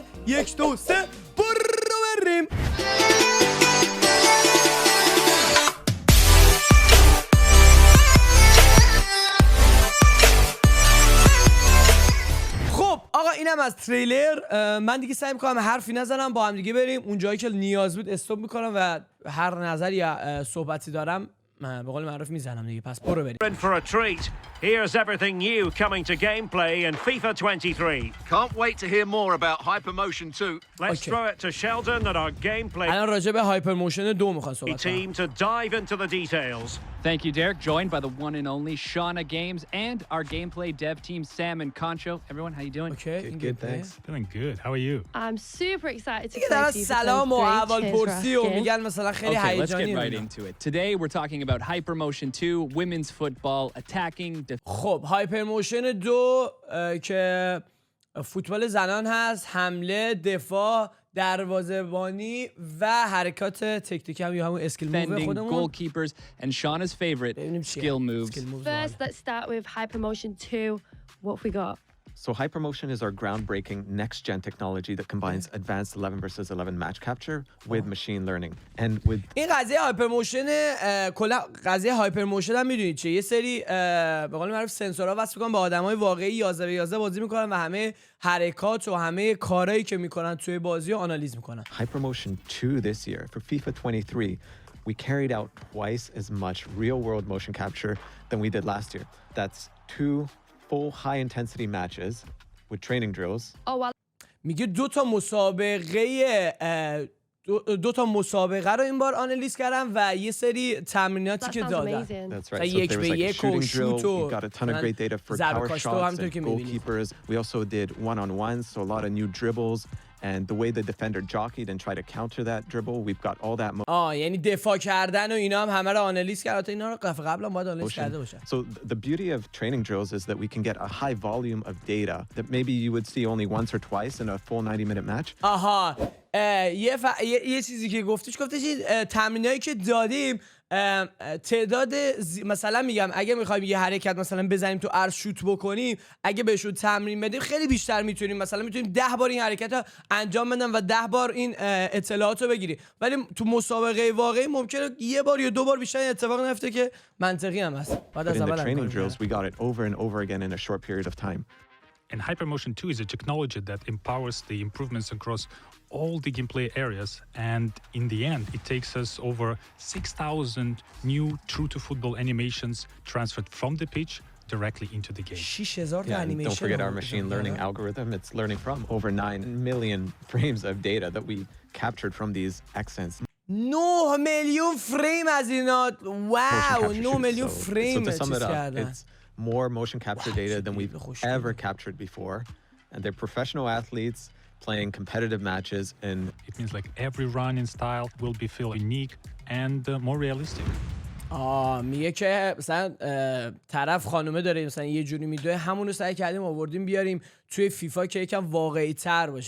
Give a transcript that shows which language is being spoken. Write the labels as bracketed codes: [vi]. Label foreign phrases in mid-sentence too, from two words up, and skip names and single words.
[fa] 1 2 3 بریم. آقا اینم از تریلر. من دیگه سعی میکنم حرفی نزنم، با هم دیگه بریم اون جایی که نیاز بود استاپ میکنم و هر نظری یا صحبتی دارم به قول معروف میزنم دیگه. پس برو بریم. [en] For a treat. Here's everything new coming to gameplay in FIFA 23. Can't wait to hear more about Hypermotion 2. Let's throw it to Sheldon and our gameplay [fa] الان راجع به هایپر موشن 2 میخوام صحبت [en] team to dive into the details. Thank you, Derek. Joined by the one and only Shauna Games and our gameplay dev team, Sam and Concho. Everyone, how you doing? Okay, good, thanks. Doing good. How are you? I'm super excited to [fa] دیگه [en] play [fa] دارن [en] FIFA [fa] سلام و [en] 23. [fa] احوال [en] Cheers for [fa] پرسی و [en] asking. [fa] میگن مثلا خیلی [en] Okay, let's get [fa] هیجانی. [en] right into it. Today we're talking about Hypermotion 2, women's football, attacking, [fa] خب هایپر موشن 2 که فوتبال زنان هست، حمله، دفاع، دروازه‌بانی و حرکات تکتیکی هم یا همون [en] skill move defending, [fa] خودمون. [en] goalkeepers, and Shauna's favorite, [fa] ببینیم چیه. [en] skill moves. Skill moves First, let's start with Hypermotion 2. What have we got? So Hypermotion is our groundbreaking next-gen technology that combines advanced 11 versus 11 match capture with machine learning. And with [fa] این قضیه هایپر موشن، کلا قضیه هایپر موشن هم میدونید چیه؟ یه سری به قول معروف سنسورها وصل می‌کنن به آدمای واقعی 11 به 11 بازی میکنن و همه حرکات و همه کارهایی که میکنن توی بازی رو آنالیز میکنن. [en] Hypermotion 2 this year, for FIFA 23, we carried out twice as much real-world motion capture than we did last year. That's 2 full high-intensity matches with training drills. Oh, well, [fa] میگه دو تا مسابقه رو این بار آنالیز کردم و یه سری تمریناتی [en] that [fa] که [en] sounds [fa] دادن. [en] amazing. That's right. So there was like a shooting drill. We got a ton of great data for power shots and goalkeepers. We also did one-on-ones, so a lot of new dribbles. And the way the defender jockeyed and tried to counter that dribble, we've got all that [fa] یعنی دفاع کردن و اینا هم همه رو آنالیز کرد. تا اینا رو قبلا باید آنالیز کرده باشن. [en] So the beauty of training drills is that we can get a high volume of data that maybe you would see only once or twice in a full 90-minute match. [fa] آها یه چیزی که گفتش این تمرینایی که دادیم تعداد مثلا میگم اگه میخوایم یه حرکت مثلا بزنیم تو عرض شوت بکنیم، اگه بهشون تمرین بدیم خیلی بیشتر میتونیم، مثلا میتونیم 10 بار این حرکت رو انجام بدیم و 10 بار این اطلاعات رو بگیریم. ولی تو مسابقه واقعی ممکنه یه بار یا 2 بار بیشتر این اتفاق نیفته که منطقی هم هست. بعد [en] But [fa] از [en] in the [fa] اول [en] training drills, we got it over and over again in a short period of time. And Hypermotion 2 is a technology that empowers the improvements across all the gameplay areas, and in the end it takes us over 6,000 new true-to-football animations transferred from the pitch directly into the game. [fa] 6000 تا [en] Yeah, and [fa] انیمیشن. [en] don't forget our machine learning algorithm. It's learning from over 9 million frames of data that we captured from these accents. [fa] 9 میلیون فریم از اینا. واو، 9 میلیون فریم [en] So to sum [fa] چیز [en] it up, [fa] کردن. [en] it's more motion capture data than we've ever captured before, and they're professional athletes playing competitive matches. And It means like every running style will be feel unique and more realistic. [fa] میگه که مثلا طرف خانومه داره مثلا یه جوری میدوه، همون رو سعی کردیم آوردیم بیاریم توی فیفا که یکم واقعی تر باشه.